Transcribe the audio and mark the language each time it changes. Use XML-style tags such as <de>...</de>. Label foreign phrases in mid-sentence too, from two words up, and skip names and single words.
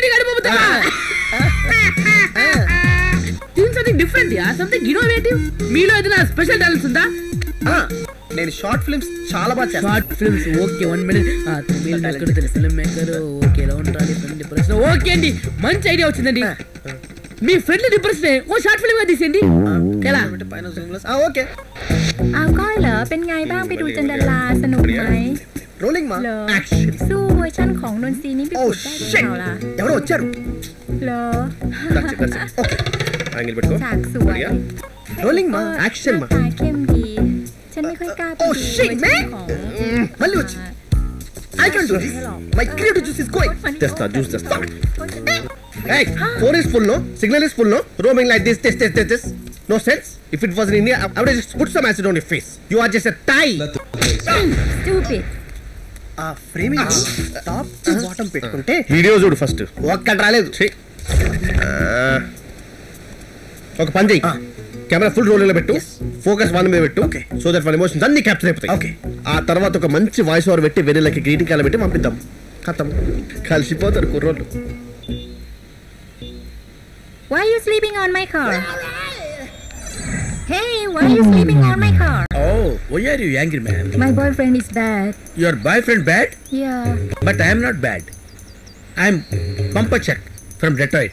<te>మీలో ఏదైనా స్పెషల్ టాలెంట్స్ ఉందా? నేను</te> <en>short films</en> <te>చాలా బాగా చేస్తాను.</te> <en>short films okay.</en> <te>1 minute.</te> <en>film maker okay.</en> <te>ఎలా ఉంటాడు</te> <en>friend depression?</en> <te>ఓకే అండి, మంచి ఐడియా వచ్చిందండి. మీ</te> <en>friend depression</en> <te>ఓ</te> <en>short film</en> <te>గా తీసేయండి. ఎలా? ఓకే.</te> <th>เอาก้อยเหรอเป็นไงบ้างไปดูจันดาราสนุกไหม</th> <te>రోలింగ్ మా</te> <th>యాక్షన్ สู้เวอร์ชันของนนทรีนี่พี่พูดได้หรือเปล่าล่ะ</th> <te>ఎవరో వచ్చారు.</te> <th>เหรอ</th> <en>okay angle</en> <te>పెట్టుకో.</te> <th>ฉากสวย</th> <te>రోలింగ్ మా యాక్షన్ మా.</te> <th>ตาเข้มดีฉันไม่ค่อยกล้าไปดูเวอร์ชันของ</th> <te>మళ్ళీ వచ్చి</te> <en>I can do this. My creative juice is going.</en> <te>తెస్తా జ్యూస్ తెస్తా.</te> <en>Hey, phone is full no, signal is full no, roaming like this. No sense. If it was in India, I would have just put some acid on your face. You are just a tie. stupid.</en> <te>ఆ</te> <en>framing top to bottom</en> <te>పెట్టుకుంటే వీడియో చూడు ఫస్ట్. ఒక్కటి రాలేదు. ఒక పని చెయ్యి,</te> <en>camera full roll</en> <te>లో పెట్టు,</te> <en>focus one</en> <te>మీద పెట్టు,</te> <en>so that one emotions</en> <te>అన్ని క్యాప్చర్ అయిపోతాయి. ఓకే. ఆ తర్వాత ఒక మంచి</te> <en>voice over</en> <te>పెట్టి వెన్నెలకి</te> <en>greeting card</en> <te>పెట్టి పంపిద్దాం. ఖతం, కలిసిపోతారు కుర్రోళ్ళు.</te> <en>Why are you sleeping on my car? Hey, why are you sleeping on my car? Oh, why are you angry, man? My boyfriend is bad. Your boyfriend bad? Yeah. But I am not bad. I am Pampachak from Detroit.</en>